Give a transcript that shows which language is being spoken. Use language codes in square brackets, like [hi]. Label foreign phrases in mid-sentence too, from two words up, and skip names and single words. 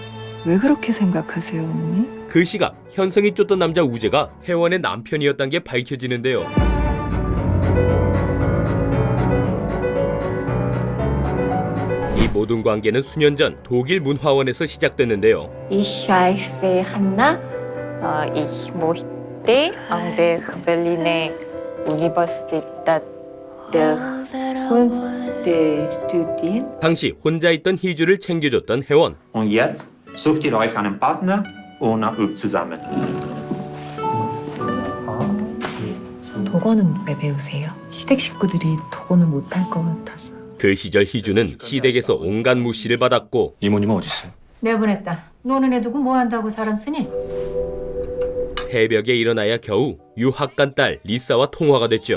[ko] 왜 그렇게 생각하세요, 언니? 그 시각 현성이 쫓던 남자 우재가 혜원의 남편이었다는 게 밝혀지는데요. 이 모든 관계는 수년 전 독일 문화원에서 시작됐는데요. [de] Ich heiße Hanna. Ich möchte an der Berliner Universität der Kunst studieren. [ko] 당시 혼자 있던 희주를 챙겨줬던 혜원. [de] Und jetzt sucht ihr euch einen Partner und übt zusammen. [ko] 독어는 왜 배우세요? 시댁 식구들이 독어는 못할 것 같아서. 그 시절 희주는 시댁에서 온갖 무시를 받았고 이모님은 어디 있어요? 내보냈다. 노는 애 두고 뭐 한다고 사람 쓰니? 새벽에 일어나야 겨우 유학 간 딸 리사와 통화가 됐죠.